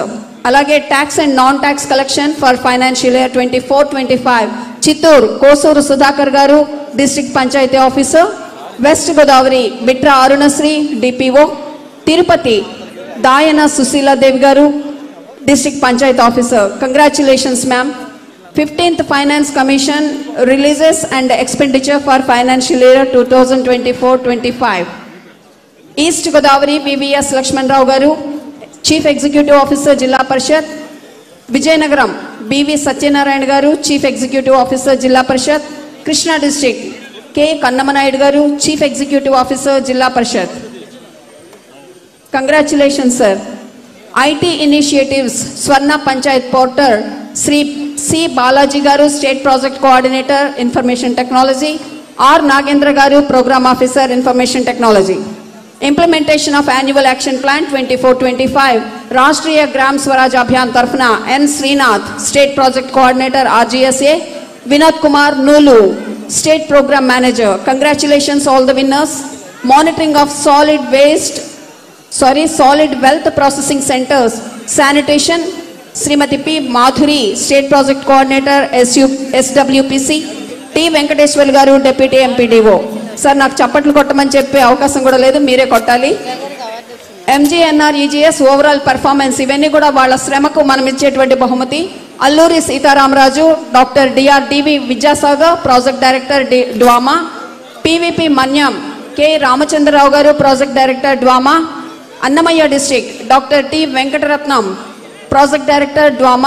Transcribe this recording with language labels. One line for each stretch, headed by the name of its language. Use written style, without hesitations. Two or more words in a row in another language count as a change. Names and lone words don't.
Telugu: అలాగే
English: tax and non tax collection for financial year
Telugu: 24-25 చిత్తూరు కోసూరు సుధాకర్ గారు,
English: District Panchayat Officer,
Telugu: వెస్ట్ గోదావరి బిట్రా అరుణశ్రీ డిపిఓ, తిరుపతి దాయన సుశీలాదేవి గారు,
English: District Panchayat Officer, congratulations ma'am. 15th Finance Commission releases and expenditure for financial year 2024-25. East Godavari VVS Lakshman Rao Garu, Chief Executive Officer Jilla Parishad, Vijayanagaram BV Satyanarayan Garu, Chief Executive Officer Jilla Parishad, Krishna District K. Kannamanayudu Garu, Chief Executive Officer Jilla Parishad. Congratulations sir. IT Initiatives Swarna Panchayat Portal Sri C. Balaji Garu, State Project Coordinator, Information Technology, R. Nagendra Garu, Program Officer, Information Technology. Implementation of Annual Action Plan 24-25, Rashtriya Gram Swaraj Abhiyan Tarfna, N. Srinath, State Project Coordinator, RGSA, Vinod Kumar Nulu, State Program Manager. Congratulations all the winners. Monitoring of solid wealth processing centers, sanitation, Srimati P. Madhuri, State Project Coordinator, SWPC, T. Venkateswar Garu, Deputy MPDO.
Telugu: Sir, నాకు చప్పట్లు కొట్టమని చెప్పే అవకాశం కూడా లేదు, మీరే కొట్టాలి. ఎంజీఎన్ఆర్ఈజీఎస్
English: overall performance
Telugu: ఇవన్నీ కూడా వాళ్ళ శ్రమకు మనం ఇచ్చేటువంటి బహుమతి. అల్లూరి సీతారామరాజు, డాక్టర్ డిఆర్డివి విద్యాసాగర్,
English: Project Director
Telugu: డ్వామా, పివిపి మన్యం, కె రామచంద్రరావు గారు,
English: Project Director
Telugu: డ్వామా, అన్నమయ్య డిస్ట్రిక్ట్ డాక్టర్ టి వెంకటరత్నం
English: Project Director
Telugu: డ్వామా.